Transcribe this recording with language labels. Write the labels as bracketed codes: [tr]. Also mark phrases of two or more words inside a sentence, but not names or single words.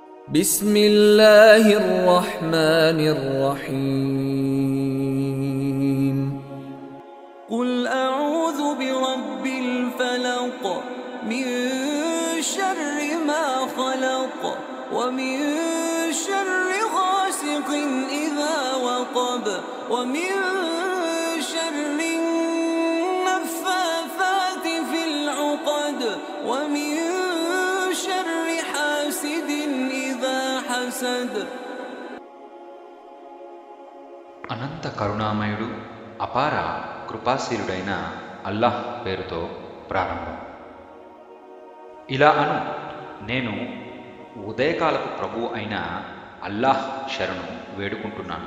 [ar] بسم الله الرحمن الرحيم قل أعوذ برب الفلق من شر ما خلق ومن شر غاسق إذا وقب ومن شر النفاثات في العقد ومن شر حاسد إذا حسد. [te] అనంత కరుణామయుడు అపార కృపాశీలుడైన అల్లాహ్ పేరుతో ప్రారంభం. ఇలా అను, నేను ఉదయకాలపు ప్రభువు అయిన అల్లాహ్ శరణు వేడుకుంటున్నాను.